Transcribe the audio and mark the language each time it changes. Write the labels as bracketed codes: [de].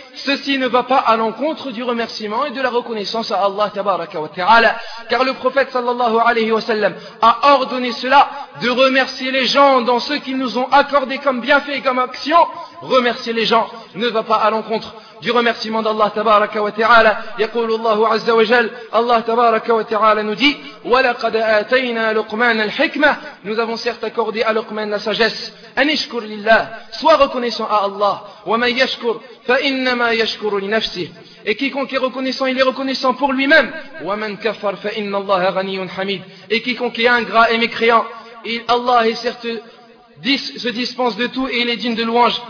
[fr] Ceci ne va pas à l'encontre du remerciement et de la reconnaissance à Allah tabaraka wa ta'ala. Car le prophète sallallahu alayhi wa sallam a ordonné cela, de remercier les gens dans ce qu'ils nous ont accordé comme bienfait et comme action. Remercier les gens ne va pas à l'encontre du remerciement d'Allah tabaraka wa ta'ala. [ar] يقول الله عز وجل, Allah tabaraka wa ta'ala [fr] nous dit, [ar] وَلَقَدْ آتَيْنَا لُقْمَانَ الْحِكْمَةِ. [fr] Nous avons certes accordé à Luqman la sagesse. [ar] أَنِشْكُرْ لِلَّهِ. [fr] Sois reconnaissant à Allah. [ar] وَمَنْ يَشْكُرْ فَإِنَّمَا يَشْكُرُ لِنَفْسِهِ. [fr] Et quiconque est reconnaissant, il est reconnaissant pour lui-même. [ar] وَمَنْ كَفَرْ فَإِنَّ اللَّهَ غَنِيٌّ حَمِيدٌ. [fr] Et quiconque est ingrat et mécréant, Allah est certes se dispense de tout et il est digne de louange.